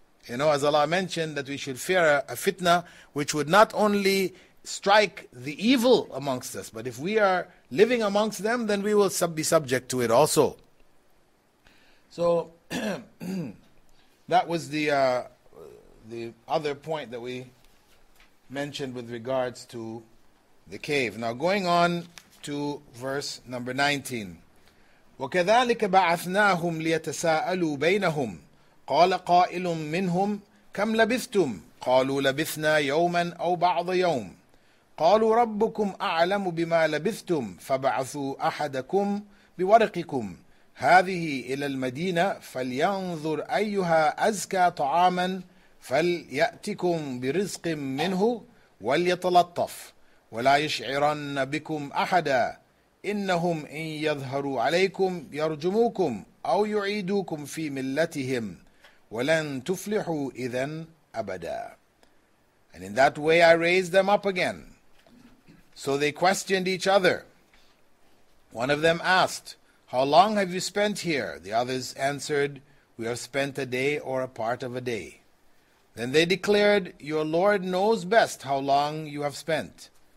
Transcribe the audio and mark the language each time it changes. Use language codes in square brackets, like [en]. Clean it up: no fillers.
[en] As Allah mentioned, that we should fear a fitna which would not only strike the evil amongst us, but if we are living amongst them, then we will be subject to it also. So, that was the other point that we mentioned with regards to the cave. Now going on to verse number 19. [ar] وَكَذَلِكَ بَعَثْنَاهُمْ لِيَتَسَاءَلُوا بَيْنَهُمْ قَالَ قَائِلٌ مِّنْهُمْ كَمْ لَبِثْتُمْ قَالُوا لَبِثْنَا يَوْمًا أَوْ بَعْضَ يَوْمٍ قَالُوا رَبُّكُمْ أَعْلَمُ بِمَا لَبِثْتُمْ فَبَعَثُوا أَحَدَكُمْ بِوَرِقِكُمْ هذه إلى المدينة فلينظر أيها أزكى طعاما فليأتكم برزق منه وليتلطف ولا يشعرن بكم أحدا إنهم إن يظهروا عليكم يرجموكم أو يعيدوكم في ملتهم ولن تفلحوا إذن أبدا. [en] And in that way I raised them up again. So they questioned each other. One of them asked, how long have you spent here? The others answered, we have spent a day or a part of a day. Then they declared, your Lord knows best how long you have spent.